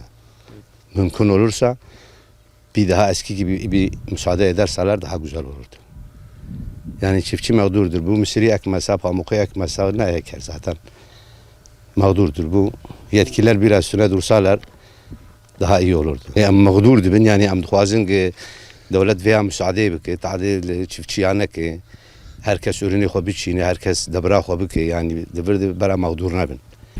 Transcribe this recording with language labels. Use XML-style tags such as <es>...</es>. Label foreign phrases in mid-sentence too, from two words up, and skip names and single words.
<tr>Mümkün olursa bir daha eski gibi bir müsaade ederseler daha güzel olurdu. Yani çiftçi mağdurdur. Bu mısırı ekmese, pamuku ekmese ne eker zaten. Mağdurdur. Bu yetkililer biraz üstüne dursalar daha iyi olurdu.</tr> <ku>Yani mağdur dibin yani em dixwazin ki</ku> <tr>devlet veya müsaade</tr> <ku>bike, tadil çiftçiyane ki</ku> <tr>herkes ürünü</tr> <ku>xwe biçîne, herkes debra xwe bike yani devir bera mağdur nebin.</ku>